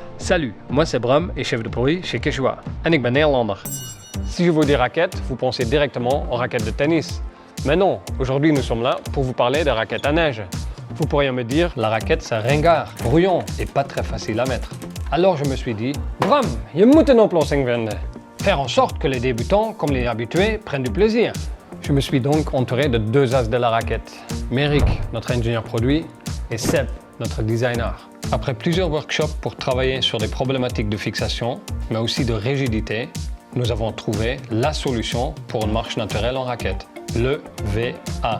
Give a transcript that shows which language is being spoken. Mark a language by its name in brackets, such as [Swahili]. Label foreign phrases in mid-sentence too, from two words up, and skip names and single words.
[French] Salut, moi c'est Bram et chef de produit chez Quechua. [Dutch] En ik ben Nederlander. [French] Si je vous dis raquette, vous pensez directement aux raquettes de tennis. Mais non, aujourd'hui nous sommes là pour vous parler des raquettes à neige. Vous pourriez me dire, la raquette c'est ringard, brouillon et pas très facile à mettre. Alors je me suis dit, Bram, [Dutch] je moet een oplossing vinden. [French] Faire en sorte que les débutants, comme les habitués, prennent du plaisir. Je me suis donc entouré de deux as de la raquette. Méric, notre ingénieur produit, et Seb, notre designer. Après plusieurs workshops pour travailler sur des problématiques de fixation, mais aussi de rigidité, nous avons trouvé la solution pour une marche naturelle en raquette, le VA.